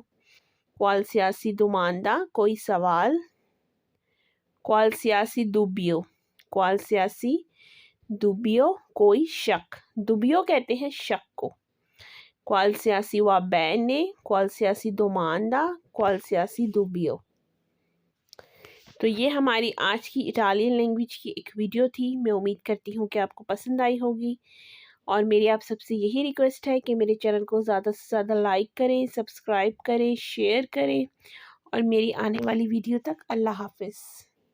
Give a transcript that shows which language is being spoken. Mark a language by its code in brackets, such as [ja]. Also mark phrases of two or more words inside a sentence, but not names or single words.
[it] qualsiasi domanda [hi] कोई सवाल। [it] qualsiasi dubbio, qualsiasi dubbio [hi] कोई शक, dubbio कहते हैं शक को। [it] qualsiasi va bene, qualsiasi domanda, qualsiasi dubbio। [hi] तो ये हमारी आज की [en] Italian language [hi] की एक वीडियो थी। मैं उम्मीद करती हूँ कि आपको पसंद आई होगी, और मेरी आप सबसे यही रिक्वेस्ट है कि मेरे चैनल को ज़्यादा से ज़्यादा लाइक करें, सब्सक्राइब करें, शेयर करें, और मेरी आने वाली वीडियो तक अल्लाह हाफ़िज़।